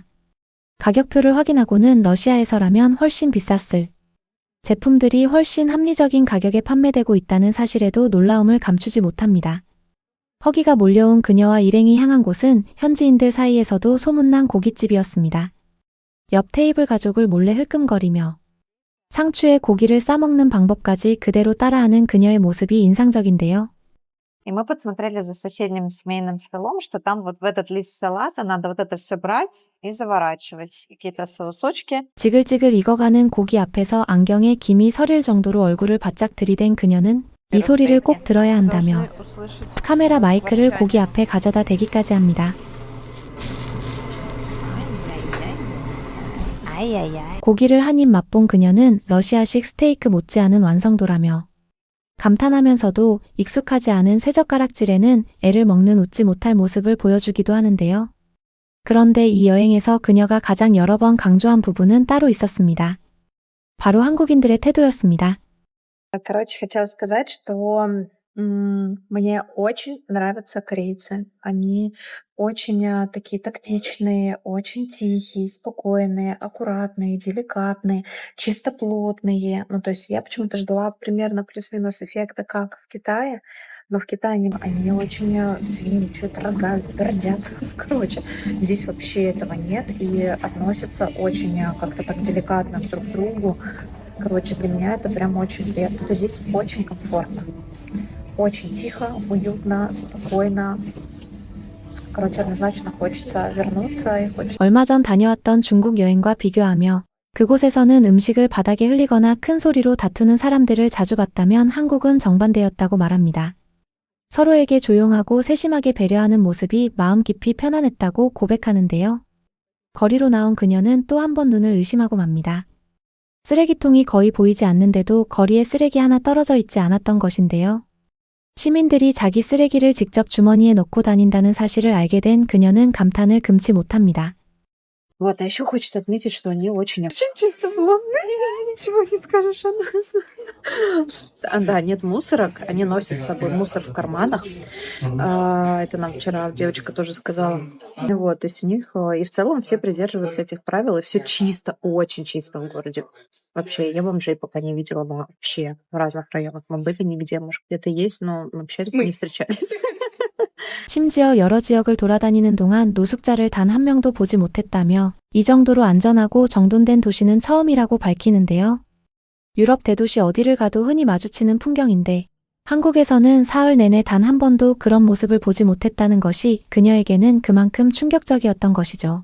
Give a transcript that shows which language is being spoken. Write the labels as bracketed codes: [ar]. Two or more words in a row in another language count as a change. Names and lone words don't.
[ko] 가격표를 확인하고는 러시아에서라면 훨씬 비쌌을 제품들이 훨씬 합리적인 가격에 판매되고 있다는 사실에도 놀라움을 감추지 못합니다. 허기가 몰려온 그녀와 일행이 향한 곳은 현지인들 사이에서도 소문난 고깃집이었습니다. 옆 테이블 가족을 몰래 흘끔거리며 상추에 고기를 싸먹는 방법까지 그대로 따라하는 그녀의 모습이 인상적인데요. [ru] И мы подсмотрели за соседним семейным столом, что там вот в этот лист салата надо вот это все брать и заворачивать. Какие-то соусочки. [ko] 지글지글 익어가는 고기 앞에서 안경에 김이 서릴 정도로 얼굴을 바짝 들이댄 그녀는 이 소리를 꼭 들어야 한다며 카메라 마이크를 고기 앞에 가져다 대기까지 합니다. 고기를 한 입 맛본 그녀는 러시아식 스테이크 못지않은 완성도라며 감탄하면서도 익숙하지 않은 쇠젓가락질에는 애를 먹는 웃지 못할 모습을 보여주기도 하는데요. 그런데 이 여행에서 그녀가 가장 여러 번 강조한 부분은 따로 있었습니다. 바로 한국인들의 태도였습니다. [ru] Короче, хотела сказать, что мне очень нравятся корейцы. Они очень такие тактичные, очень тихие, спокойные, аккуратные, деликатные, чистоплотные. Ну, то есть я почему-то ждала примерно плюс-минус эффекта, как в Китае, но в Китае они очень свиничают, рога, пердят. Короче, здесь вообще этого нет и относятся очень как-то так деликатно друг к другу. Короче, для меня это прям очень приятно. То здесь очень комфортно. Очень тихо, уютно, спокойно. Короче, однозначно хочется вернуться и хочется... [ko] 얼마 전 다녀왔던 중국 여행과 비교하며 그곳에서는 음식을 바닥에 흘리거나 큰 소리로 다투는 사람들을 자주 봤다면 한국은 정반대였다고 말합니다. 서로에게 조용하고 세심하게 배려하는 모습이 마음 깊이 편안했다고 고백하는데요. 거리로 나온 그녀는 또 한 번 눈을 의심하고 맙니다. 쓰레기통이 거의 보이지 않는데도 거리에 쓰레기 하나 떨어져 있지 않았던 것인데요. 시민들이 자기 쓰레기를 직접 주머니에 넣고 다닌다는 사실을 알게 된 그녀는 감탄을 금치 못합니다. [ru] Вот, а еще хочется отметить, что они очень чистоплотные. Ничего не скажешь о нас. Да, нет мусорок. Они носят с собой мусор в карманах. Это нам вчера девочка тоже сказала. Вот, то есть у них и в целом все придерживаются этих правил, и все чисто, очень чисто в городе. Вообще, я бомжей пока не видела, но вообще в разных районах. Мы были нигде, может, где-то есть, но вообще не встречались. [ko] 심지어 여러 지역을 돌아다니는 동안 노숙자를 단 한 명도 보지 못했다며 이 정도로 안전하고 정돈된 도시는 처음이라고 밝히는데요. 유럽 대도시 어디를 가도 흔히 마주치는 풍경인데 한국에서는 사흘 내내 단 한 번도 그런 모습을 보지 못했다는 것이 그녀에게는 그만큼 충격적이었던 것이죠.